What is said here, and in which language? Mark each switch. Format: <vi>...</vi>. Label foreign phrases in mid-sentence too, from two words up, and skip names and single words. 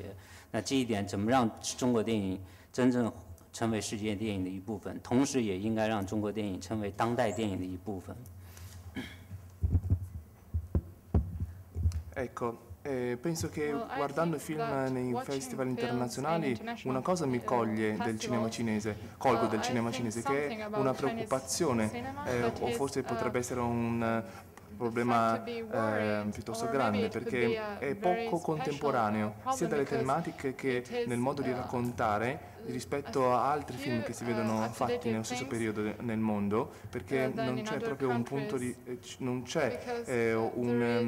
<zh>那这一点怎么让中国电影真正成为世界电影的一部分，同时也应该让中国电影成为当代电影的一部分。</zh> <it>Ecco, penso che guardando i film nei festival internazionali una cosa mi coglie del cinema cinese, colgo del cinema cinese, che è una preoccupazione, o forse potrebbe essere un problema piuttosto grande, perché è poco contemporaneo, sia dalle tematiche che nel modo di raccontare rispetto a altri film che si vedono fatti nello stesso periodo nel mondo, perché non c'è proprio un punto di...</it>